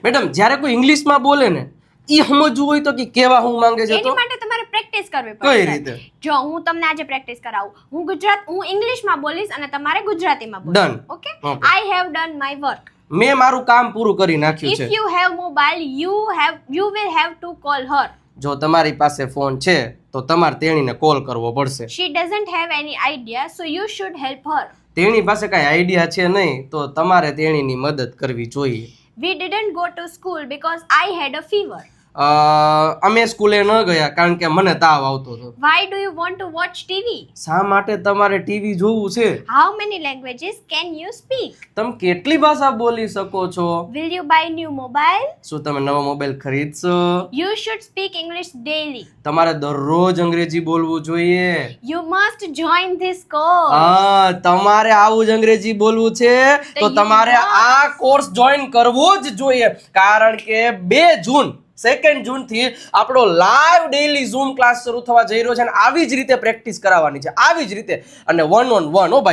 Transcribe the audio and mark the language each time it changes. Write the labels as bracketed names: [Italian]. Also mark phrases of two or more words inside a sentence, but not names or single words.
[Gujarati] મેડમ જ્યારે કોઈ ઇંગ્લિશમાં બોલે ને ઈ સમજવું હોય તો કે કેવા હું માંગે છે એની તો માટે તમારે પ્રેક્ટિસ કરવી કઈ પડશે. રીતે? જો હું તમને આજે પ્રેક્ટિસ કરાવું, હું ઇંગ્લિશમાં બોલીશ અને તમારે ગુજરાતીમાં [English] Done. [Gujarati] બોલવાનું. ઓકે? [English] Okay. I have done my work. [Gujarati] મેં મારું કામ પૂરું કરી નાખ્યું [English] If [Gujarati] છે. [English] you have mobile, you will have to call her. [Gujarati] જો તમારી પાસે ફોન છે તો તમારે તેણીને કોલ કરવો પડશે. [English] She doesn't have any idea, so you should help her. [Gujarati] તેણી પાસે કાંઈ આઈડિયા છે નહીં તો તમારે તેણીની મદદ કરવી જોઈએ. [English] We didn't go to school because I had a fever. [Gujarati] અમે સ્કૂલે ન ગયા કારણ કે મને તાવ આવતો હતો. [English] Why do you want to watch TV? [Gujarati] શા માટે તમારે ટીવી જોવું છે? [English] How many languages can you speak? [Gujarati] તમે કેટલી ભાષા બોલી શકો છો? [English] Will you buy new mobile? [Gujarati] શું તમે નવો મોબાઈલ ખરીદશો? [English] You should speak English daily. [Gujarati] તમારે દરરોજ અંગ્રેજી બોલવું જોઈએ. [English] You must join this course. [Gujarati] હા, તમારે આવું જ અંગ્રેજી બોલવું છે તો [English] you [Gujarati] તમારે [English] must. [Gujarati] આ કોર્સ જોઈન કરવો જ જોઈએ કારણ કે 2 જૂન 2 જૂનથી આપણો [English] live daily Zoom class [Gujarati] શરૂ થવા જઈ રહ્યો છે અને આવી જ રીતે પ્રેક્ટિસ કરાવવાની છે, આવી જ રીતે અને 1-on-1 હો ભાઈ.